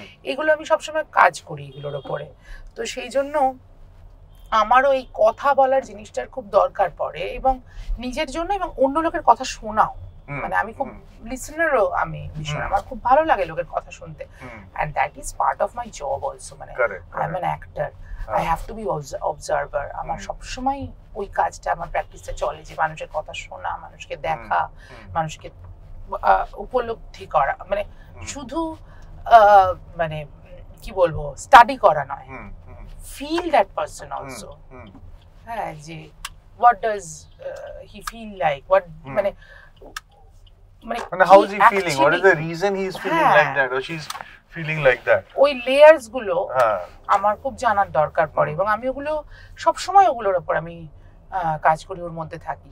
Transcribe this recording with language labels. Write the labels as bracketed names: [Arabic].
[Bangla] এগুলো আমি সবসময় কাজ করি এগুলোর উপরে। তো সেই জন্য আমারও এই কথা বলার জিনিসটার খুব দরকার পড়ে, এবং নিজের জন্য এবং অন্য লোকের কথা শোনাও। মানে আমি খুব লিসনারও, আমি ভীষণ, আমার খুব ভালো লাগে লোকের কথা শুনতে, [English] and that is part of my job also. মানে I am an actor, I have to be observer. [Bangla] আমার সবসময় ওই কাজটা, আমার প্র্যাকটিসটা চলে যে মানুষের কথা শোনা, মানুষকে দেখা, মানুষকে উপলব্ধি করা, মানে শুধু মানে কি বলবো স্টাডি করা নয়, [English] feel that person also. হ্যাঁ, যে what does he feel like, what মানে how is he feeling, what is the reason he is feeling like that or she is feeling like that. [Bangla] ওই লেয়ার্স গুলো আমার খুব জানার দরকার পড়ে, এবং আমি ওগুলো সব সময় ওগুলোর উপর আমি কাজ করি, ওর মধ্যে থাকি।